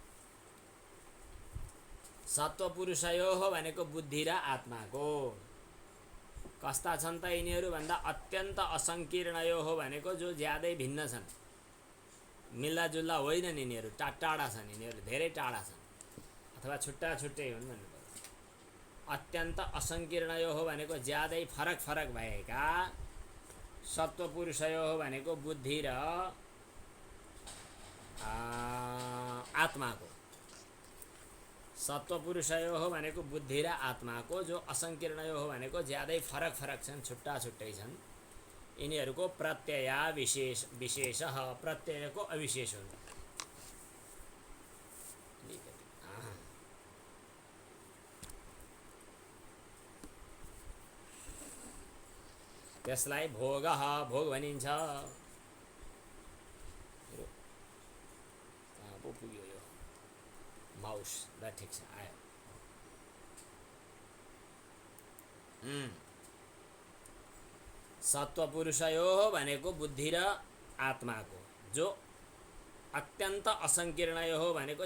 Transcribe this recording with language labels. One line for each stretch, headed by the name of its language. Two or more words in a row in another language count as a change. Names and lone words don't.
Nepali: सत्वपुरुषयोः भनेको बुद्धि र आत्माको कस्ता छन् त यिनीहरू भन्दा
Sanskrit: अत्यन्त असङ्कीर्णयोः
Nepali: भनेको जो ज्यादै भिन्न छन् मिल्दाजुल्दा होइनन् यिनीहरू टाढा छन् यिनीहरू धेरै टाढा छन् अथवा छुट्टा छुट्टै हुन् भन्नु पर्यो
Sanskrit: अत्यन्त असङ्कीर्णयोः
Nepali: भनेको ज्यादै फरक फरक भएका सत्वपुरुषयोः भनेको बुद्धि र आत्माको सत्वपुरुषयोः भनेको बुद्धि र आत्माको जो असङ्कीर्णयोः भनेको ज्यादै फरक फरक छन् छुट्टा छुट्टै छन् यिनीहरूको
Sanskrit: प्रत्यया विशेषः
Nepali: प्रत्ययको अविशेष हुन्छ त्यसलाई भोगः भोग भनिन्छ पो पुग्यो यो माउस ल ठिक छ आयो सत्वपुरुषयोः भनेको बुद्धि र आत्माको जो
Sanskrit: अत्यन्त असङ्कीर्णयोः
Nepali: भनेको